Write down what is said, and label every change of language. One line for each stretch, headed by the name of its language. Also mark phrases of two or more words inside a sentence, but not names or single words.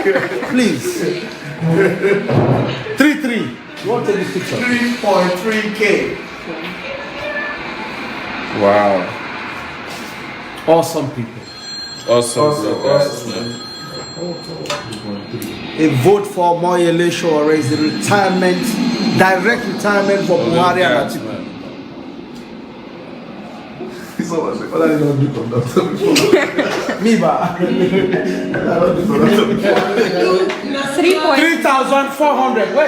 English: Please. 3,300. You want to take this picture? 3.3K. Wow. Awesome people. Awesome. A vote for Omoyele Sowore is the retirement, direct retirement for Buhari and Atiku. Me, ba. 3,400. Wait.